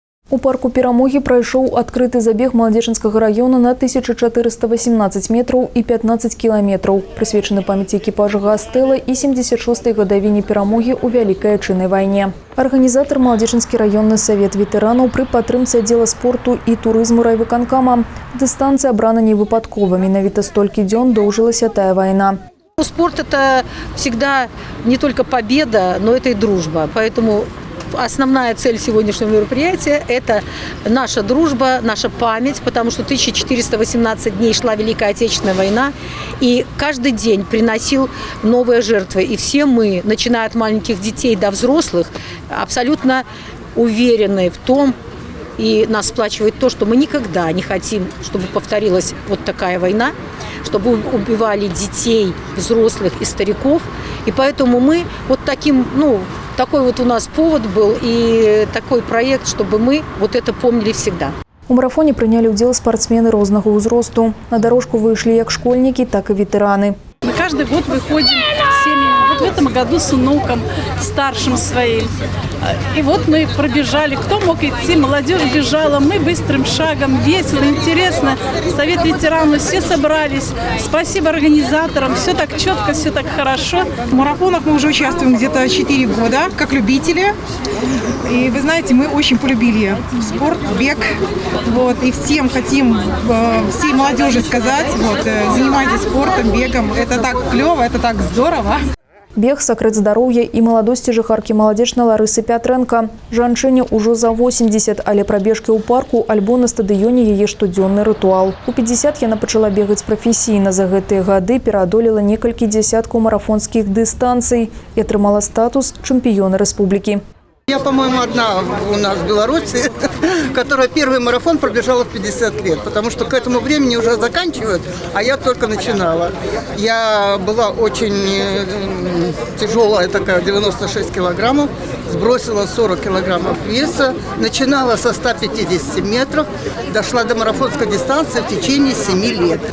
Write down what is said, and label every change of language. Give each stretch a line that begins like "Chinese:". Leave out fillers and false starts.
Belarusian: У парку Перамогі прайшоў адкрыты забег Маладзечынскага раёна на 1418 метраў і 15 кіламетраў, прысвечаны памяці экіпажа Гастэла і 76-й гадавіне перамогі ў Вялікай Айчыннай вайне. Арганізатар Маладзечынскі раённы савет ветэранаў пры падтрымцы аддзела спорту і турызму райвыканкама. Дыстанцыя абрана не выпадкова, менавіта столькі дзён доўжылася тая вайна.
Russian: Спорт – это всегда не только победа, но это и дружба, поэтому основная цель сегодняшнего мероприятия – это наша дружба, наша память, потому что 1418 дней шла Великая Отечественная война, и каждый день приносил новые жертвы. И все мы, начиная от маленьких детей до взрослых, абсолютно уверены в том, и нас сплачивает то, что мы никогда не хотим, чтобы повторилась вот такая война, чтобы убивали детей, взрослых и стариков. И поэтому мы вот такой вот у нас повод был и такой проект, чтобы мы вот это помнили всегда.
Belarusian: У марафоне прынялі ўдзел спартсмены рознага ўзросту. На дорожку выйшлі як школьнікі, так і ветэраны.
Russian: Мы каждый год выходим с семьями. в этом году с внуком, старшим своим. И вот мы пробежали. Кто мог идти? Молодежь бежала. Мы быстрым шагом, весело, интересно. Совет ветеранов, все собрались. Спасибо организаторам. Все так четко, все так хорошо. В марафонах мы уже участвуем где-то 4 года, как любители. И вы знаете, мы очень полюбили спорт, бег. Вот, и всем хотим, всей молодежи сказать, вот, занимайтесь спортом, бегом. Это так клево, это так здорово.
Belarusian: Бег сакрэт здароўя і маладосці жыхаркі Маладзечнай Ларысы Пятрэнка. Жанчыне ўжо за 80, але прабежкі ў парку альбо на стадыёне яе штодзённы рытуал. У 50 яна пачала бегаць прафесійна. За гэтыя гады пераадолела некалькі дзясяткаў марафонскіх дыстанцый і атрымала статус чэмпіёна рэспублікі.
Russian: Я, по-моему, одна у нас в Беларуси, которая первый марафон пробежала в 50 лет, потому что к этому времени уже заканчивают, а я только начинала. Я была очень тяжелая такая, 96 килограммов, сбросила 40 килограммов веса, начинала со 150 метров, дошла до марафонской дистанции в течение 7 лет.